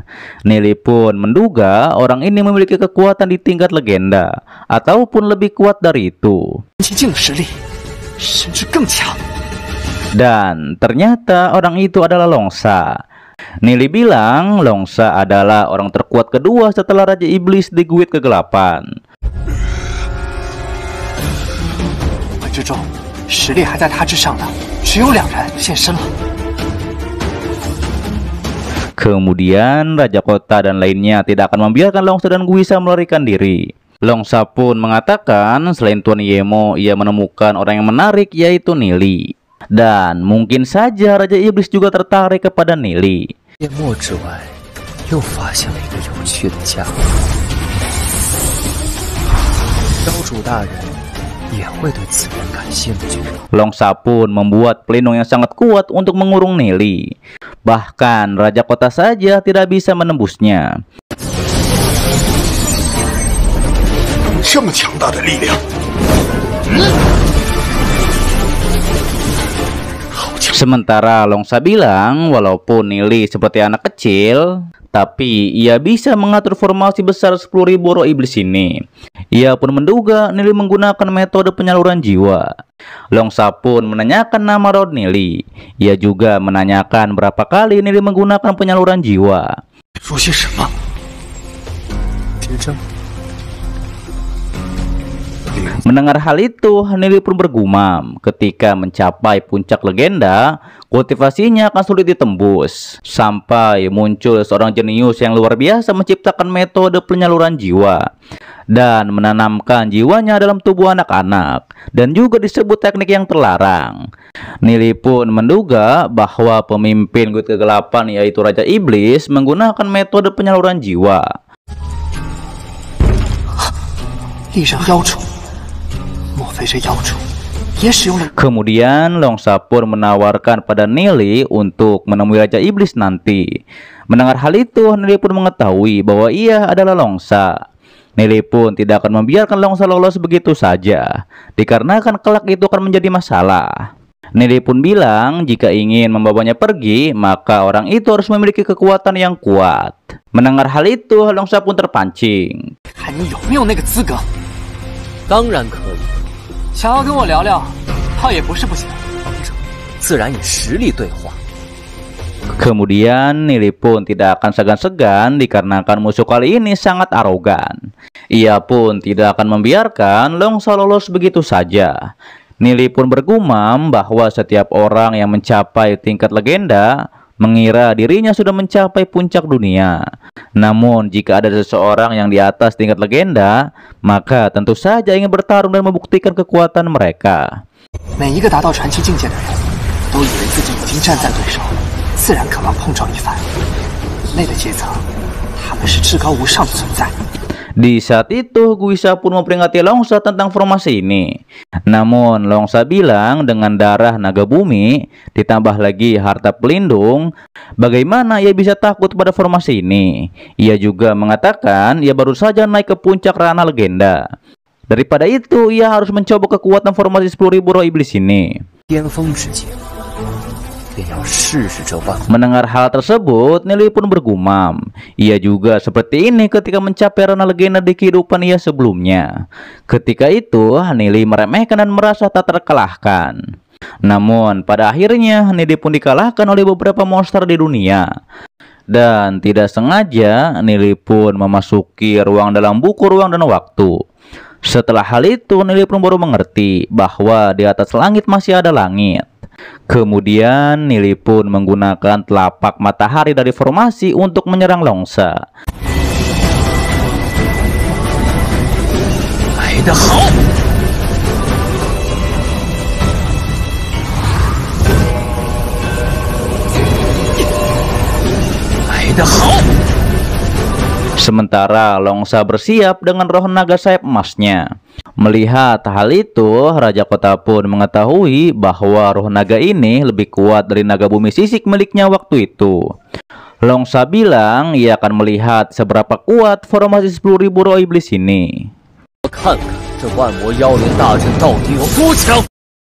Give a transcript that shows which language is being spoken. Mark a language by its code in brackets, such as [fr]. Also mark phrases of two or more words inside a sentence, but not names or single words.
[id] Nili pun menduga orang ini memiliki kekuatan di tingkat legenda, ataupun lebih kuat dari itu. Dan ternyata orang itu adalah Longsa. Nili bilang Longsa adalah orang terkuat kedua setelah Raja Iblis di Guit Kegelapan. [zh] 之中，实力还在他之上的只有2人现身了。 [id] Kemudian Raja Kota dan lainnya tidak akan membiarkan Longsa dan Guisa melarikan diri. Longsa pun mengatakan selain Tuan Yemo, ia menemukan orang yang menarik yaitu Nili. Dan mungkin saja Raja Iblis juga tertarik kepada Nili. [zh] 夜幕之外，又发现了一个有趣的家伙。妖主大人也会对此人感兴趣。 [id] Longsa pun membuat pelindung yang sangat kuat untuk mengurung Nili. Bahkan Raja Kota saja tidak bisa menembusnya. [zh] 这么强大的力量，好强！ [id] Sementara Longsa bilang walaupun Nili seperti anak kecil, tapi ia bisa mengatur formasi besar 10.000 roh iblis ini. Ia pun menduga Nili menggunakan metode penyaluran jiwa. Longsa pun menanyakan nama roh Nili. Ia juga menanyakan berapa kali Nili menggunakan penyaluran jiwa. [zh] 说些什么？执政。 [id] Mendengar hal itu, Nili pun bergumam. Ketika mencapai puncak legenda, kultivasinya akan sulit ditembus. Sampai muncul seorang jenius yang luar biasa menciptakan metode penyaluran jiwa dan menanamkan jiwanya dalam tubuh anak-anak, dan juga disebut teknik yang terlarang. Nili pun menduga bahwa pemimpin Guild Kegelapan yaitu Raja Iblis menggunakan metode penyaluran jiwa. [zh] 力刃妖主，莫非这妖主也使用了？ [id] Kemudian Longsa pun menawarkan pada Nili untuk menemui Raja Iblis nanti. Mendengar hal itu, Nili pun mengetahui bahwa ia adalah Longsa. Nili pun tidak akan membiarkan Longsa lolos begitu saja, dikarenakan kelak itu akan menjadi masalah. Nili pun bilang jika ingin membawanya pergi, maka orang itu harus memiliki kekuatan yang kuat. Mendengar hal itu, Longsa pun terpancing. [zh] 看你有没有那个资格？当然可以，想要跟我聊聊，倒也不是不行。王者自然以实力对话。 [id] Kemudian Nili pun tidak akan segan-segan dikarenakan musuh kali ini sangat arogan. Ia pun tidak akan membiarkan Longsa lolos begitu saja. Nili pun bergumam bahwa setiap orang yang mencapai tingkat legenda mengira dirinya sudah mencapai puncak dunia. Namun jika ada seseorang yang di atas tingkat legenda, maka tentu saja ingin bertarung dan membuktikan kekuatan mereka. [zh] 每一个达到传奇境界的人，都以为自己已经站在对手，自然渴望碰撞一番。人类的阶层，他们是至高无上的存在。 [id] Di saat itu, Guisa pun memperingati Longsa tentang formasi ini. Namun, Longsa bilang dengan darah naga bumi, ditambah lagi harta pelindung, bagaimana ia bisa takut pada formasi ini? Ia juga mengatakan ia baru saja naik ke puncak ranah legenda. Daripada itu, ia harus mencoba kekuatan formasi 10.000 roh iblis ini. [zh] 巅峰之境，便要试试这万。 [id] Mendengar hal tersebut, Nili pun bergumam. Ia juga seperti ini ketika mencapai ranah legenda di kehidupan ia sebelumnya. Ketika itu, Nili meremehkan dan merasa tak terkalahkan. Namun, pada akhirnya, Nili pun dikalahkan oleh beberapa monster di dunia. Dan tidak sengaja, Nili pun memasuki ruang dalam buku ruang dan waktu. Setelah hal itu, Nili pun baru mengerti bahwa di atas langit masih ada langit. Kemudian Nili pun menggunakan telapak matahari dari formasi untuk menyerang Longsa. [zh] 来得好！来得好！ [id] Sementara Longsa bersiap dengan roh naga sayap emasnya. Melihat hal itu, Raja Kota pun mengetahui bahwa roh naga ini lebih kuat dari naga bumi sisik miliknya waktu itu. Longsa bilang ia akan melihat seberapa kuat formasi 10.000 roh iblis ini. [zh] 我看看这万魔妖灵大阵到底有多强！